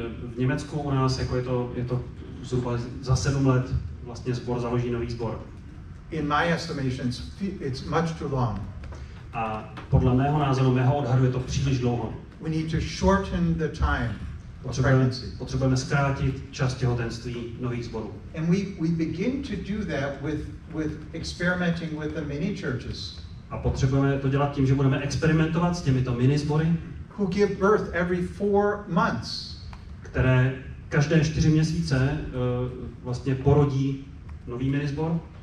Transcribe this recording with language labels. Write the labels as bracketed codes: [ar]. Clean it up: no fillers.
[cs] V Německu u nás jako je to zhruba za 7 let vlastně sbor založí nový sbor. [en] In my estimation, it's much too long. [cs] A podle mého názoru, mého odhadu je to příliš dlouho. [en] We need to shorten the time of pregnancy. [cs] Potřebujeme zkrátit čas těhotenství nových sborů. [en] And we begin to do that with experimenting with the mini churches. [cs] A potřebujeme to dělat tím, že budeme experimentovat s těmito mini sbory, [en] who give birth every 4 months. [cs] Které každé 4 měsíce vlastně porodí nový mini sbor.